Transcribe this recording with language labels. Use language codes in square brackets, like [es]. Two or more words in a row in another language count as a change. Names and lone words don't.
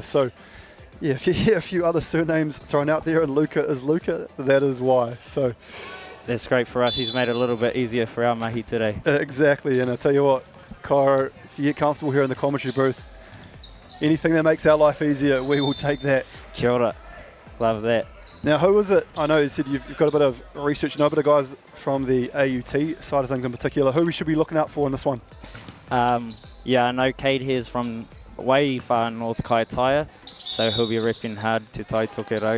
[en] So, yeah, if you hear a few other surnames thrown out there and Luca is Luca, that is why. So that's great for us. He's made it a little bit easier for our mahi today. Exactly, and I tell you what, Kairo, if you get comfortable here in the commentary booth, anything that makes our life easier, we will take that. [mi] Kia ora. [en] Love that. Now, who is it? I know you said you've got a bit of research, you know a bit of guys from the AUT side of things in particular. Who we should be looking out for in this one? Yeah, I know Cade here is from way far north Kaitaia, so he'll be repping hard Te Tai Tokerau.